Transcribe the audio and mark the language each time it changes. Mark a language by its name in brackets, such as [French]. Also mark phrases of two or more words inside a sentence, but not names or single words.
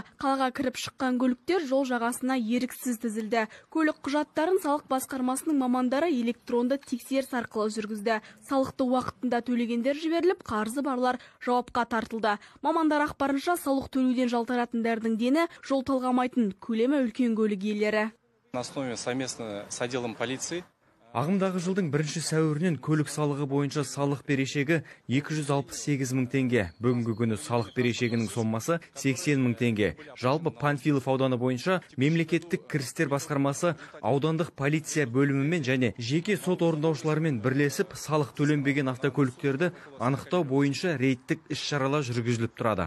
[Kazakh] Қалаға кіріп шыққан көліктер жол жағасына еріксіз тізілді. Көлік құжаттарын салық басқармасының мамандары электронды тексеріс арқылы жүргізді. Салықты уақытында төлегендер жіберіліп, қарызы барлар жауапқа тартылды. Мамандар ақпарынша, салық төлеуден жалтаратындардың дені жол талғамайтын көлемі үлкен көлік иелері. [Russian] На основе совместно с отделом полиции [Kazakh] Ағымдағы жылдың 1 сәуірінен көлік салығы бойынша салық берешегі 268 мың теңге. Бүгінгі күні салық берешегінің сомасы 80 мың теңге. Жалпы Панфилов ауданы бойынша мемлекеттік кірістер басқармасы аудандық полиция бөлімімен және жеке сот орындаушыларымен бірлесіп салық төленбеген автокөліктерді анықтау бойынша рейдтік іс-шаралар жүргізіліп тұрады.